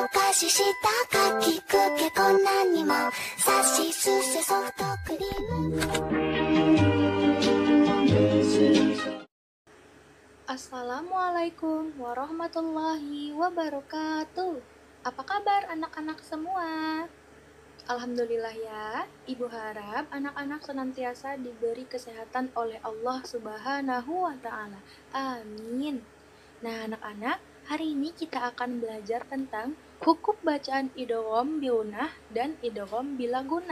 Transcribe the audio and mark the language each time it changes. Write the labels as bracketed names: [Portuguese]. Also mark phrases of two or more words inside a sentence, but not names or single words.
[Japanese] ししたかきくけこんなにもさしすせソフトクリーム。 [Arabic] السلام عليكم ورحمة الله وبركاته. [Indonesian] Apa kabar anak-anak semua? Alhamdulillah ya, Ibu harap anak-anak senantiasa diberi kesehatan oleh Allah [Arabic] سبحانه وتعالى. [Indonesian] Amin. Nah, anak-anak, hari ini kita akan belajar tentang hukum bacaan idgham bigunah dan idgham bila gunnah.